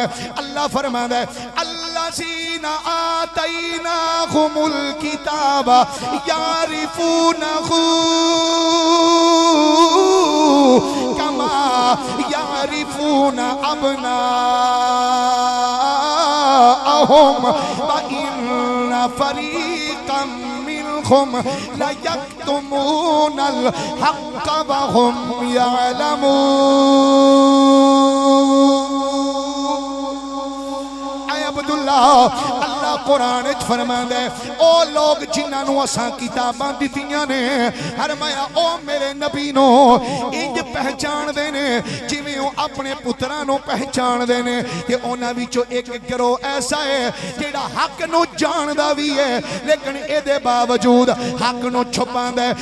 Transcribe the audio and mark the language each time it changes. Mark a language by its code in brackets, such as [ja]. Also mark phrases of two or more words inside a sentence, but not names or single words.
[pa] اللہ فرماندا ہے [ar] الذين آتيناهم الكتاب يعرفونه كما يعرفون أبناءهم وإن فريقا منهم لا يكتمون الحق وهم يعلمون. [pa] اے عبداللہ اللہ قرآن چ فرماندا ہے او لوک جنہاں نوں اساں کتاباں دتیاں نے فرمایا او میرے نبی نوں انج پہچاندے نے جویں او اپنے پتراں نوں پہچاندے نے کہ انہاں وچوں اک گروہ ایسا ہے جہڑا حق نوں جاندا وی ہے لیکن ایہدے باوجود حق نوں چھپاندا ہے.